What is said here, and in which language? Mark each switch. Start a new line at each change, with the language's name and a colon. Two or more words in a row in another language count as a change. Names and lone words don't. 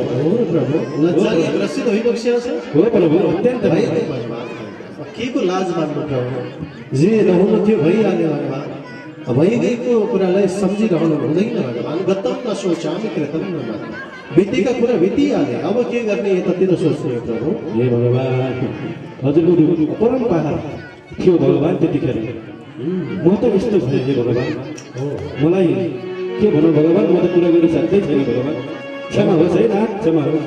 Nepali: हो प्रभु लज्जाले ग्रसित भइबक्सिया छ। हो प्रभु अत्यन्त के को लाज मान्नु प्रभु जे नहुनु थियो भइहाल्यो भगवान भइगएको कुरालाई सम्झिरहनु हुँदैन भगवान।
Sanskrit: गतम नसोचामि कृतम नमामि
Nepali: बितेका कुरा बितिहाले अब के गर्ने यतातिर सोच्नु प्रभु। हे भगवान हजुरको परम पहाड थियो भगवान त्यतिखेर म त यस्तो भएँ हे भगवान मलाई के भनौँ भगवान म त कुरा गरेर साध्यै छैन भगवान क्षमा होस् है नाथ क्षमा होस्।